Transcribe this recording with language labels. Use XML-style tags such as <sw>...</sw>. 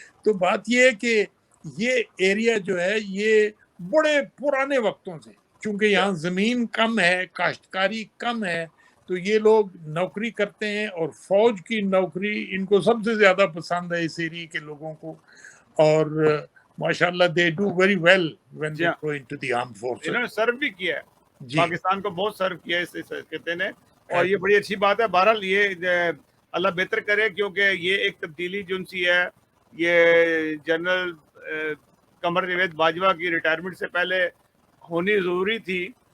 <ur>تو بات یہ ہے کہ یہ ایریا جو ہے یہ بڑے پرانے وقتوں سے، چونکہ یہاں زمین کم ہے، کاشتکاری کم ہے، تو یہ لوگ نوکری کرتے ہیں، اور فوج کی نوکری ان کو سب سے زیادہ پسند ہے اس ایریا کے لوگوں کو. اور ماشاءاللہ</ur> <en>They do very well when they go into the armed forces.</en> <ur>انہوں نے سرو بھی کیا ہے، جی پاکستان کو بہت سرو کیا ہے اس خطے نے، اور یہ بڑی اچھی بات ہے. بہرحال یہ اللہ بہتر کرے، کیونکہ یہ ایک تبدیلی جو سی ہے، یہ جنرل قمر جاوید باجوہ کی ریٹائرمنٹ سے پہلے ہونی ضروری تھی.</ur>